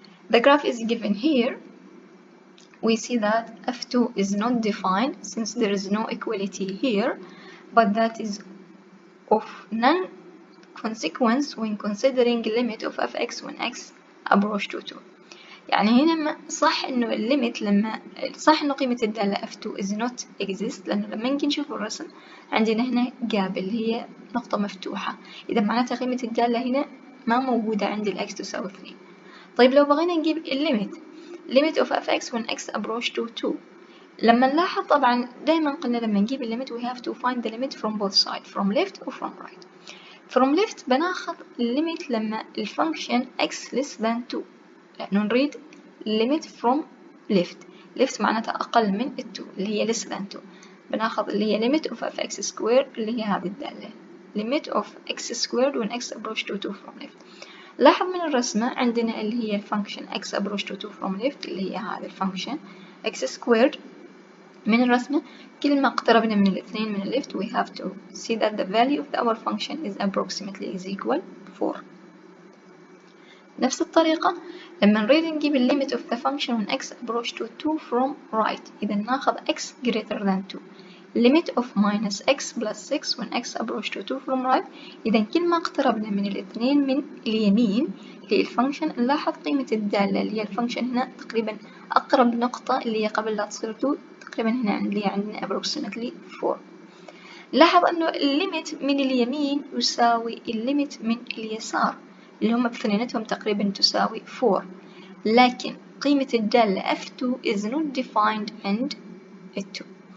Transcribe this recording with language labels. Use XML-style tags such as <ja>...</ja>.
<en>The graph is given here. We see that f2 is not defined since there is no equality here, but that is of non-consequence when considering limit of f(x) when x approach to 2.</en> <ar>يعني هنا صح إنه الليمت لما صح إنه قيمة الدالة f2</ar> <en>is not exist،</en> <ar>لأنه لما نجي نشوف الرسم عندنا هنا جاب اللي هي نقطة مفتوحة، إذا معناتها قيمة الدالة هنا ما موجودة عند الx تساوي 2. طيب لو بغينا نجيب الليمت</ar> <en>limit of f(x) when x approach to 2،</en> <ar>لما نلاحظ طبعا دايما قلنا لما نجيب الليمت</ar> <en>we have to find the limit from both sides, from left or from right. From left</en> <ar>بناخذ الليمت لما الفانكشن</ar> <en>x less than 2،</en> <ar>لأنه نريد</ar> <en>limit from left.</en> <ar>left معناتها أقل من 2 اللي هي</ar> <en>less than 2.</en> <ar>بناخذ اللي هي</ar> <en>limit of fx squared</en> <ar>اللي هي هذه الدالة</ar> <en>limit of x squared when x approach to 2 from left.</en> <ar>لاحظ من الرسمة عندنا اللي هي الفانكشن</ar> <en>x approach to 2 from left</en> <ar>اللي هي هذا الفانكشن</ar> <en>x squared. من الرسمة كل ما اقتربنا من الاثنين من left we have to see that the value of our function is approximately is equal 4.</en> <ar>نفس الطريقة لما نريد نجيب</ar> <en>limit of the function when x approach to 2 from right،</en> <ar>إذا ناخذ</ar> <en>x greater than 2 limit of minus x plus 6 when x approach to 2 from right.</en> <ar>إذا كل ما اقتربنا من الاثنين من اليمين للفانكشن نلاحظ قيمة الدالة اللي هي الفانكشن هنا تقريبا أقرب نقطة اللي هي قبل لا تصير 2 تقريبا هنا اللي هي عندنا</ar> <en>approximately 4.</en> <ar>لاحظ أنه الليمت من اليمين يساوي الليمت من اليسار اللي هم باثنيناتهم تقريبا تساوي 4، لكن قيمة الدالة f2</ar> <en>is not defined</en> <ar>عند 2.</ar>